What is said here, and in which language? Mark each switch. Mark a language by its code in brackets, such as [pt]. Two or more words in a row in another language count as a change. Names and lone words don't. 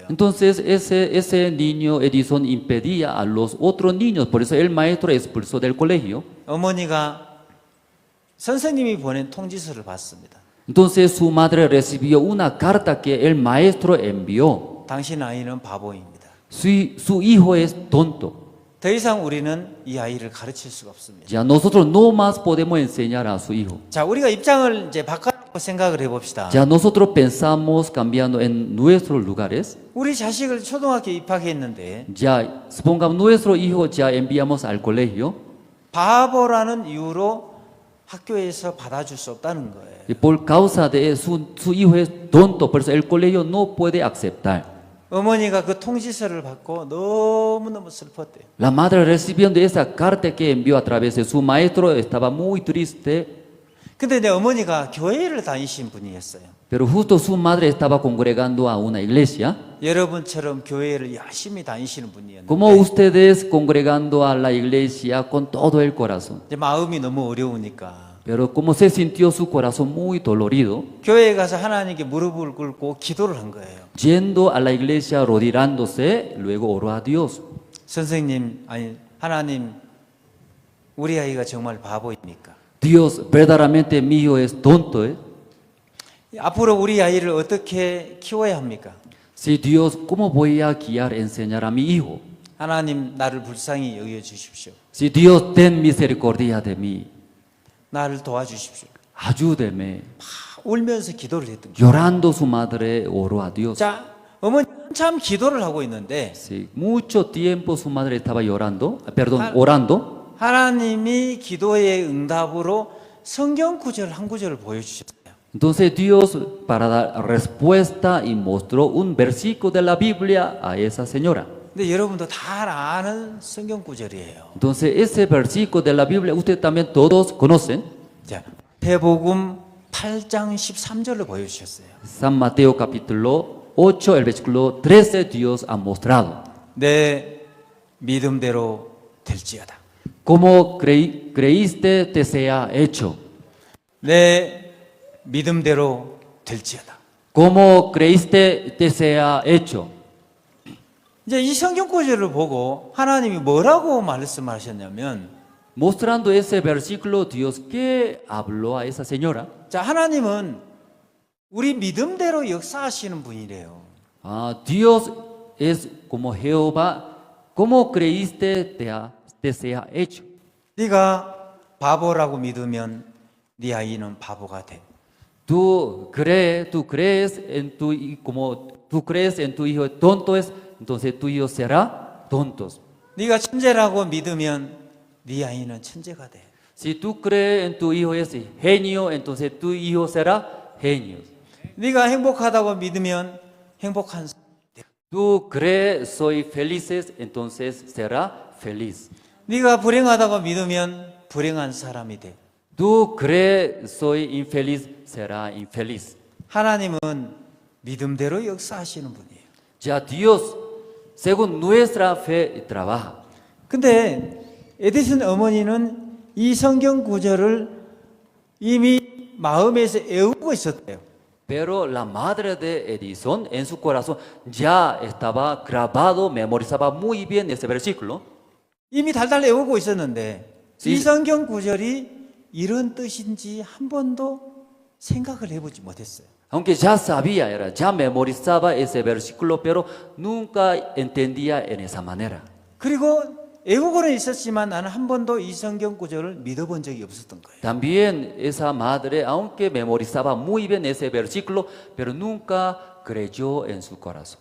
[es] Entonces ese niño Edison impedía a los otros niños, por eso el maestro expulsó del colegio. [ko] 어머니가 선생님이 보낸 통지서를 받습니다. [es] Entonces su madre recibió una carta que el maestro envió. [ko] 당신 아이는 바보입니다. [es] Su hijo es tonto. [ko] 더 이상 우리는 이 아이를 가르칠 수가 없습니다. [es] Ya nosotros no más podemos enseñar a su hijo. [ko] 자, 우리가 입장을 이제 바꿔 생각을 해봅시다. [es] Ya nosotros pensamos cambiando en nuestros lugares. [ko] 우리 자식을 초등학교 입학했는데 [es] Ya supongamos nuestro hijo ya enviamos al colegio. [ko] 바보라는 이유로 학교에서 받아줄 수 없다는 거예요. [es] Y por causa de su hijo es tonto, por eso el colegio no puede aceptar. [ko] 어머니가 그 통지서를 받고 너무너무 슬펐대요. [es] La madre recibiendo esa carta que envió a través de su maestro estaba muy triste. [ko] 근데 내 어머니가 교회를 다니신 분이었어요. [es] Pero justo su madre estaba congregando a una iglesia. [ko] 여러분처럼 교회를 열심히 다니시는 분이었는데 [es] Como ustedes congregando a la iglesia con todo el corazón. [ko] 이제 마음이 너무 어려우니까 [es] Pero como se sintió su corazón muy dolorido, [ko] 교회에 가서 하나님께 무릎을 꿇고 기도를 한 거예요. [es] yendo a la iglesia, arrodillándose, luego oró a Dios. [ko] 선생님, 아니 하나님, 우리 아이가 정말 바보입니까? [es] Dios, verdaderamente mi hijo es tonto, ¿eh? [ko] 앞으로 우리 아이를 어떻게 키워야 합니까? [es] Si Dios, ¿cómo voy a guiar, enseñar a mi hijo? [ko] 하나님, 나를 불쌍히 여겨 주십시오. [es] Si Dios, ten misericordia de mí, [ko] 나를 도와주십시오. [es] ayúdeme. [ko] 울면서 기도를 했던 거예요. [es] Llorando su madre oró a Dios. [ko] 자, 어머니 참 기도를 하고 있는데 [es] Sí, mucho tiempo su madre estaba llorando, perdón, orando. [ko] 하나님이 기도의 응답으로 성경 구절 한 구절을 보여주셨어요. [es] Entonces Dios, para dar respuesta, y mostró un versículo de la Biblia a esa señora. [ko] 근데 여러분도 다 아는 성경 구절이에요. [es] Entonces ese versículo de la Biblia, ustedes también todos conocen. [ko] 자, 마태복음 8장 13절로 보여주셨어요. [es] San Mateo capítulo 8, el versículo 13, Dios ha mostrado. [ko] 내 믿음대로 될지어다. [es] Como creíste, te sea hecho. [ko] 내 믿음대로 될지어다. [es] Como creíste, te sea hecho. [ko] 이제 이 성경 구절을 보고 하나님이 뭐라고 말씀하셨냐면, [es] Mostrando ese versículo, Dios que habló a esa señora. [ko] 자, 하나님은 우리 믿음대로 역사하시는 분이래요. [es] Dios es como Jehová. Como creíste, te sea hecho. [ko] 네가 바보라고 믿으면 네 아이는 바보가 돼. [es] Tú crees en como tú crees en tu hijo tonto es, entonces tu hijo será tontos. [ko] 네가 천재라고 믿으면 네 아이는 천재가 돼. [es] Si tú crees en tu hijo es genio, entonces tu hijo será genio. [ko] 네가 행복하다고 믿으면 행복한 사람이 돼. [es] Tú crees soy felices, entonces será feliz. [ko] 네가 불행하다고 믿으면 불행한 사람이 돼. [es] Tú crees soy infeliz, será infeliz. [ko] 하나님은 믿음대로 역사하시는 분이에요. [es] Ya Dios, según nuestra fe, trabaja. [ko] 근데 에디슨 어머니는 이 성경 구절을 이미 마음에서 외우고 있었대요. [es] Pero la madre de Edison en su corazón ya estaba grabado, memorizaba muy bien ese versículo. [ko] 이미 달달 외우고 있었는데 이- 이 성경 구절이 이런 뜻인지 한 번도 생각을 해보지 못했어요. [es] Aunque ya sabía, ya memorizaba ese versículo, pero nunca entendía en esa manera. [ko] 그리고 외우고는 있었지만 나는 한 번도 이 성경 구절을 믿어본 적이 없었던 거예요. [es] También esa madre, aunque memorizaba muy bien ese versículo, pero nunca creyó en su corazón.